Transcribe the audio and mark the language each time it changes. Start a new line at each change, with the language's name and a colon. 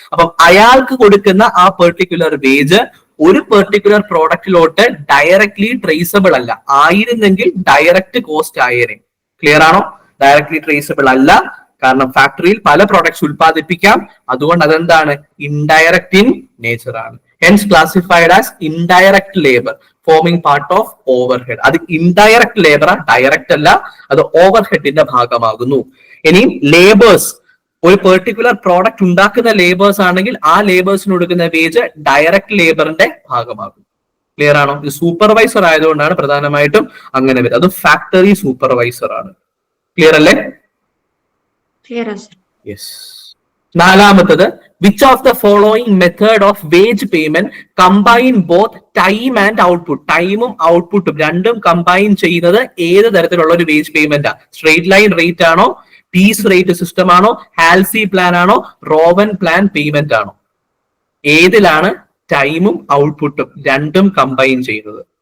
Malayalam: അപ്പം അയാൾക്ക് കൊടുക്കുന്ന ആ പെർട്ടിക്കുലർ വേജ് ഒരു പെർട്ടിക്കുലർ പ്രോഡക്റ്റിലോട്ട് ഡയറക്ട്ലി ട്രേസബിൾ അല്ല. ആയിരുന്നെങ്കിൽ ഡയറക്റ്റ് കോസ്റ്റ് ആയേനെ. ക്ലിയർ ആണോ? ഡയറക്ട്ലി ട്രേസബിൾ അല്ല, കാരണം ഫാക്ടറിയിൽ പല പ്രോഡക്ട്സ് ഉൽപ്പാദിപ്പിക്കാം. അതുകൊണ്ട് അതെന്താണ്? ഇൻഡയറക്റ്റ് ഇൻ നേച്ചർ ആണ്.
English: hence classified as indirect labor forming part of overhead.
Malayalam: അത് indirect labor ഡയറക്റ്റ് അല്ല, അത് ഓവർഹെഡിന്റെ ഭാഗമാകുന്നു. ഇനി ലേബേഴ്സ്, ഒരു പെർട്ടിക്കുലർ പ്രോഡക്റ്റ് ഉണ്ടാക്കുന്ന ലേബേഴ്സ് ആണെങ്കിൽ ആ ലേബേഴ്സിന് കൊടുക്കുന്ന വേജ് ഡയറക്റ്റ് ലേബറിന്റെ ഭാഗമാകും. ക്ലിയർ ആണോ? ഇത് സൂപ്പർവൈസർ ആയതുകൊണ്ടാണ് പ്രധാനമായിട്ടും അങ്ങനെ വരുന്നത്. അത് ഫാക്ടറി സൂപ്പർവൈസർ ആണ്. ക്ലിയർ അല്ലേ? യെസ്. നാലാമത്തത്,
English: which of the following method of wage payment combine both time and output?
Malayalam: ടൈമും ഔട്ട്പുട്ടും രണ്ടും കമ്പൈൻ ചെയ്യുന്നത് ഏത് തരത്തിലുള്ള ഒരു വേജ് പേയ്മെന്റ് ആണ്? സ്ട്രേറ്റ് ലൈൻ റേറ്റ് ആണോ, പീസ് റേറ്റ് സിസ്റ്റം ആണോ, ഹാൽസി പ്ലാൻ ആണോ, റോവൻ പ്ലാൻ പേയ്മെന്റ് ആണോ? ഏതിലാണ് ടൈമും ഔട്ട്പുട്ടും രണ്ടും കമ്പൈൻ ചെയ്യുന്നത്?